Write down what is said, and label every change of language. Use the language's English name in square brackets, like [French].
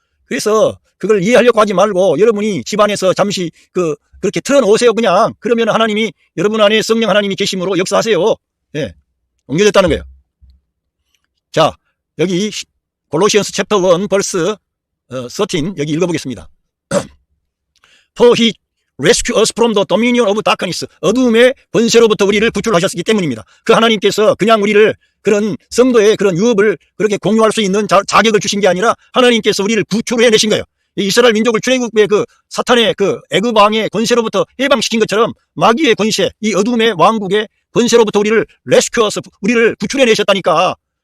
[Korean] 그래서 그걸 이해하려고 하지 말고 여러분이 집안에서 잠시 그렇게 틀어놓으세요. 그냥. 그러면 하나님이, 여러분 안에 성령 하나님이 계심으로 역사하세요. 예. 옮겨졌다는 거예요. 자, 여기 [English] 골로시언스 챕터 1 벌스 13 [Korean] 여기 읽어보겠습니다. [English] For he rescue us from the dominion of darkness. [Korean] 어둠의 권세로부터 우리를 구출하셨기 때문입니다. 그 하나님께서 그냥 우리를 그런 성도의 그런 유업을 그렇게 공유할 수 있는 자격을 주신 게 아니라 하나님께서 우리를 구출해내신 거예요. 이스라엘 민족을 출애굽의 그 사탄의 그 애굽 왕의 권세로부터 해방시킨 것처럼 마귀의 권세, 이 어둠의 왕국의 권세로부터 우리를 레스큐어서 우리를 구출해내셨다니까.